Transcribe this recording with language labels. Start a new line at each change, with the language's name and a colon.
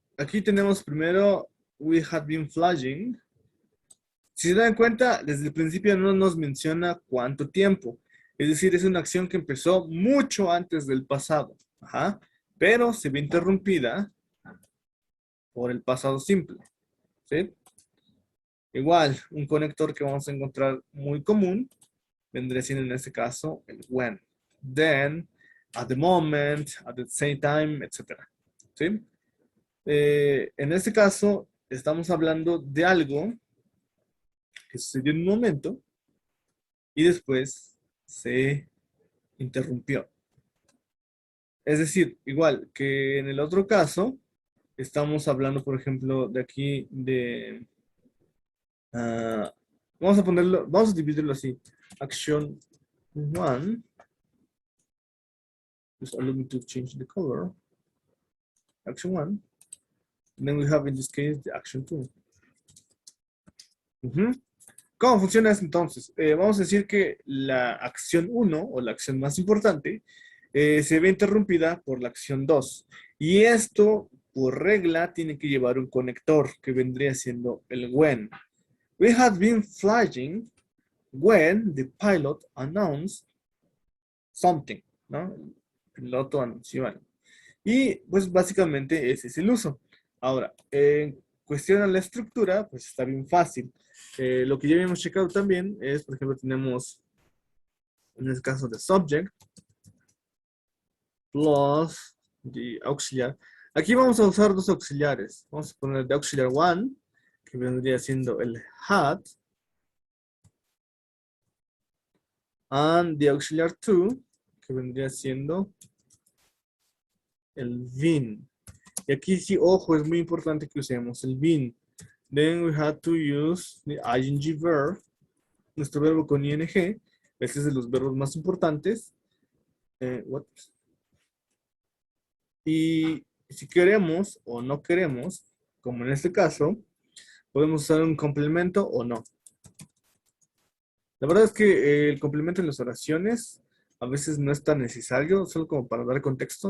Spanish: Aquí tenemos primero
English: we had been flying.
Spanish: Si se dan cuenta, desde el principio no nos menciona cuánto tiempo. Es decir, es una acción que empezó mucho antes del pasado. Ajá. Pero se ve interrumpida por el pasado simple. ¿Sí? Igual, un conector que vamos a encontrar muy común vendría siendo en este caso el when.
English: Then, at the moment, at the same time, etc.
Spanish: ¿Sí? En este caso, estamos hablando de algo que sucedió en un momento y después se interrumpió. Es decir, igual que en el otro caso, estamos hablando, por ejemplo, de aquí de... vamos a ponerlo, vamos a dividirlo así.
English: Action 1. Just allow me to change the color. Action 1. And then we have in this case the action 2.
Spanish: ¿Cómo funciona eso entonces? Vamos a decir que la acción 1 o la acción más importante se ve interrumpida por la acción 2. Y esto, por regla, tiene que llevar un conector que vendría siendo el when.
English: We had been flying when the pilot announced something, ¿no?
Spanish: El piloto anunció algo. Y pues básicamente ese es el uso. Ahora, en cuestión a la estructura, pues está bien fácil. Lo que ya habíamos checado también es, por ejemplo, tenemos en el caso de subject plus the auxiliar. Aquí vamos a usar dos auxiliares. Vamos a poner the auxiliar one, que vendría siendo el had,
English: and the auxiliar two,
Spanish: que vendría siendo el been. Y aquí sí, ojo, es muy importante que usemos el been.
English: Then we had to use the ing verb,
Spanish: nuestro verbo con ing. Este es de los verbos más importantes. Y si queremos o no queremos, como en este caso, podemos usar un complemento o no. La verdad es que el complemento en las oraciones a veces no es tan necesario, solo como para dar contexto.